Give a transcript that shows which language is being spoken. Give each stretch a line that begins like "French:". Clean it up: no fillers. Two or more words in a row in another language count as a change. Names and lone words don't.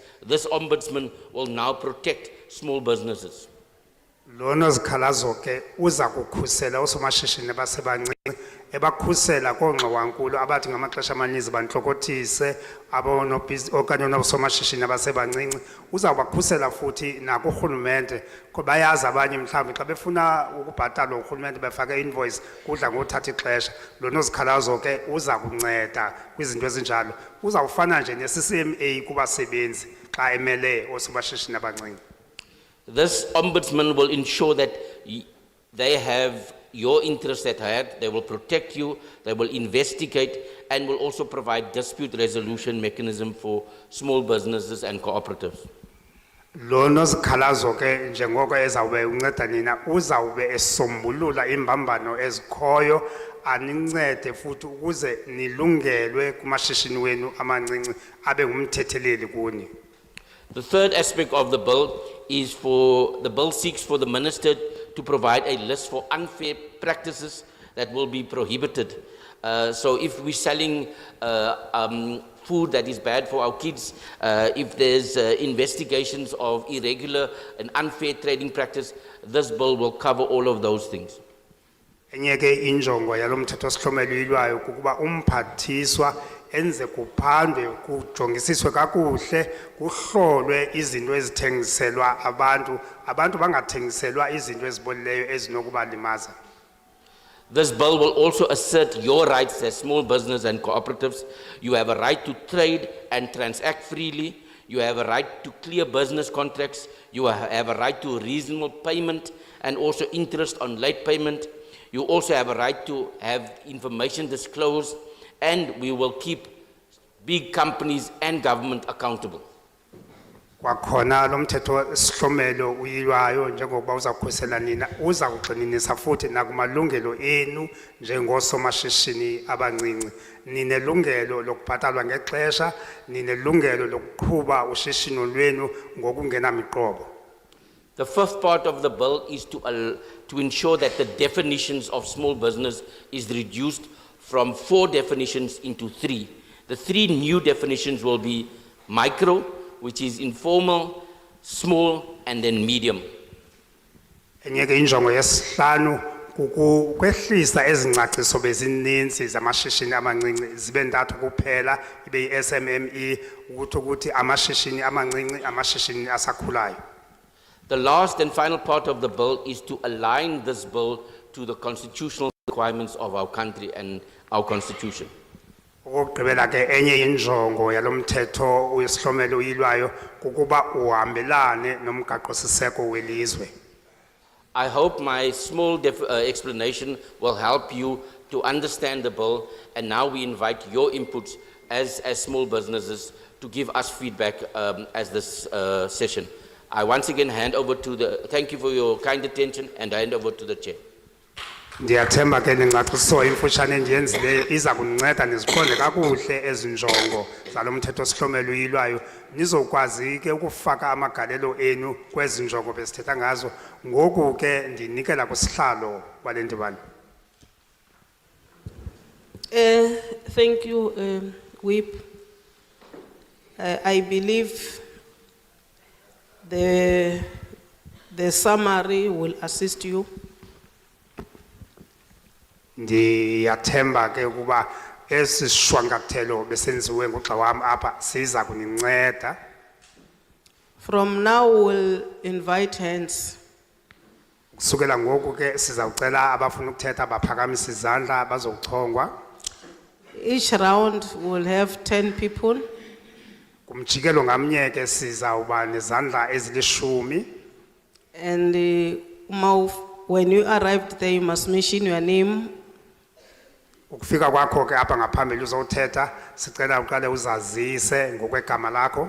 English: This Ombudsman will now protect small businesses.
Xhosa: Lono zikhalazo ke uza kukhusela osomashishini abasebancinci, ebakhusela koongxowankulu abathi ngamaxesha amaninzi bantlokothise okanye oosomashishini abasebancinci. Uzawubakhusela futhi nakurhulumente, kuba bayazi abanye mhlawumbi xa befuna ukubhatalwa urhulumente befake invoice kudla ngothatha ixesha. Lono zikhalazo ke uza kunceda kwizinto ezinjalo. Uzawufana nje ne-CCMA kubasebenzi xa emele osomashishini abancinci.
English: This ombudsman will ensure that they have your interests at heart, they will protect you, they will investigate, and will also provide dispute resolution mechanism for small businesses and cooperatives.
Xhosa: Lono zikhalazo ke njengoko ezawube unceda nina uzawube esombulula imbambano ezikhoyo, anincede futhi ukuze nilungelwe kumashishini wenu amancinci abe ngumthetheleli kuni.
English: The third aspect of the bill is the bill seeks for the minister to provide a list for unfair practices that will be prohibited. So if we're selling food that is bad for our kids, if there's investigations of irregular and unfair trading practice, this bill will cover all of those things.
Xhosa: Enye ke injongo yalomthetho osihlomeliweyo kukuba umphathiswa enze kuphandwe kujongisiswe kakuhle kuhlolwe izinto ezithengiselwa abantu bangathengiselwa izinto ezibolileyo ezinokubalimaza.
English: This bill will also assert your rights as small business and cooperatives. You have a right to trade and transact freely. You have a right to clear business contracts. You have a right to reasonable payment and also interest on late payment. You also have a right to have information disclosed, and we will keep big companies and government accountable.
Xhosa: Kwakhona lo mthetho sihlomelo uyilwayo njengokuba uzakukhusela nina uza kugxininisa futhi nakumalungelo enu njengosomashishini abancinci. Ninelungelo lokubhatalwa ngexesha, ninelungelo lokuqhuba ushishino lwenu ngokungenamiqobo.
English: The fifth part of the bill is to ensure that the definitions of small business is reduced from 4 definitions into 3. The 3 new definitions will be micro, which is informal, small, and then medium.
Xhosa: Enyeke injongo yesihlanu ukwehlisa ezingcaciso bezininzi zamashishini amancinci zibe ntathu kuphela ibe yi-SMME ukuthi amashishini amancinci amashishini asakhulayo.
English: The last and final part of the bill is to align this bill to the constitutional requirements of our country and our constitution.
Xhosa: Ukugqibela ke enye injongo yalomthetho uyisihlomelo uyilwayo kukuba uhambelane nomgaqo siseko welizwe.
English: I hope my small explanation will help you to understand the bill, and now we invite your inputs as small businesses to give us feedback as this session. I once again hand over thank you for your kind attention, and I hand over to the chair.
Xhosa: Ndiyathemba ke nengcaciso imfushane endiyenzileyo iza kunceda niziqonde kakuhle ezinjongo zalomthetho sihlomelo uyilwayo nizokwazi ke ukufaka amagalelo enu kwezi njongo besithetha ngazo. Ngoku ke ndinikela kusihlalo kwale ndibano.
English: Thank you, Whip. I believe the summary will assist you.
Xhosa: Ndiyathemba ke ukuba esishwankathelo besenziwe ngugxa wami apha siza kuninceda.
English: From now, we'll invite hands.
Xhosa: Kusukela ngoku ke sizawucela abafuna ukuthetha baphakamise izandla bazochongwa.
English: Each round will have 10 people.
Xhosa: Kumjikelo ngamnye ke sizawuba nezandla ezilishumi.
English: And when you arrived there, you must mention your name.
Xhosa: Ukufika kwakho ke apha ngaphambili uzothetha sicela uqale uzazise ngokwegama lakho.